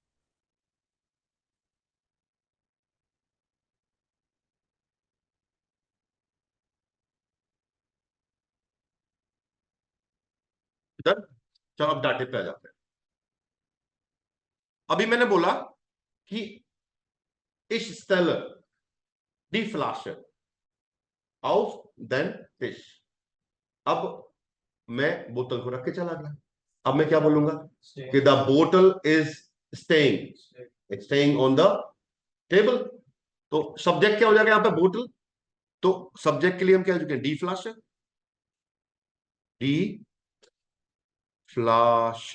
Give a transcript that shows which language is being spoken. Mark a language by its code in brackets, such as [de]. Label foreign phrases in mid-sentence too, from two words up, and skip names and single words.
[hi] इधर चलो अब डाटे पे आ जाते हैं। अभी मैंने बोला कि [de] ich stelle die Flasche auf den Tisch। [hi] अब मैं बोतल को रख के चला गया। अब मैं क्या बोलूंगा कि [en] the bottle is staying on the table. [hi] तो सब्जेक्ट क्या हो जाएगा यहां पे? बोतल। तो सब्जेक्ट के लिए हम क्या चुके हैं? [de] die Flasche. die Flasche.